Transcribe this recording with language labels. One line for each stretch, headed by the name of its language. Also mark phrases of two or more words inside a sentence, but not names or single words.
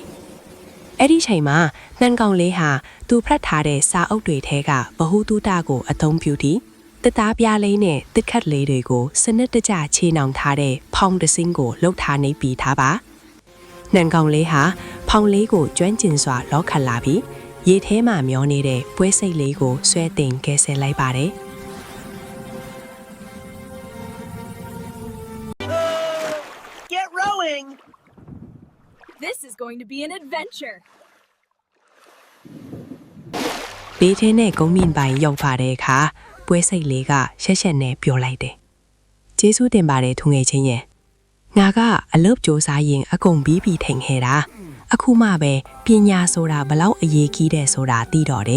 Burmese: ။အဲ့ဒီချိန်မှာနှံကောင်လေးဟာသူဖတ်ထားတဲ့စာအုပ်တွေထဲကဗဟုသုတကိုအသုံးပြုပြီးတစ်သားပြားလေးနဲ့တစ်ခတ်လေးတွေကိုစနစ်တကျခြေနှောင်ထားတဲ့ဖောင်တစ်စင်းကိုလှုပ်ထားနေပြီးထားပါနှံကောင်လေးဟာဖောင်လေးကိုကျွမ်းကျင်စွာလောခတ်လာပြီးရေထဲမှာမျောနေတဲ့ပွဲစိတ်လေးကိုဆွဲတင်ကဲဆဲလိုက်ပါတယ်
English: Get rowing! This is going to be an adventure.
Burmese: ဘေးထဲနဲ့ကုန်းမြင့်ပိုင်းရောက်ပါတဲ့အခါပွဲစိတ်လေးကရှက်ရှက်နဲ့ပြောလိုက်တယ်ကျေးဇူးတင်ပါတယ်သူငယ်ချင်းရဲ့ငါကအလုပ်ကြိုးစားရင်အကုန်ပြီးထင်ခဲ့တာအခုမှပဲပညာဆိုတာဘလောက်အရေးကြီးတယ်ဆိုတာသိတော့တယ်